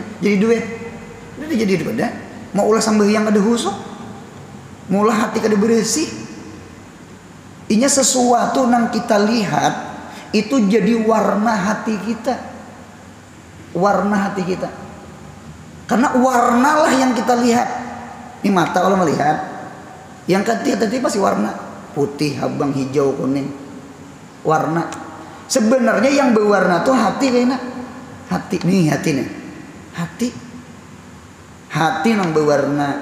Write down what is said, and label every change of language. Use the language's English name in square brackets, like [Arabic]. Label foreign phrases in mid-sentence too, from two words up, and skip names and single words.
[Indonesian] Jadi duit. Udah jadi duit dah. [Banjar] Mau ulah sambayang kada husuk. Mau ulah hati kada bersih. Inya sesuatu nang kita lihat itu jadi warna hati kita. [Indonesian] Warna hati kita. Karena warnalah yang kita lihat. Ini mata kalau melihat. Yang tadi pasti warna putih, abang, hijau, kuning. Warna. Sebenarnya yang berwarna tuh hati kayaknya. Hati nih, hati nih. Hati yang berwarna.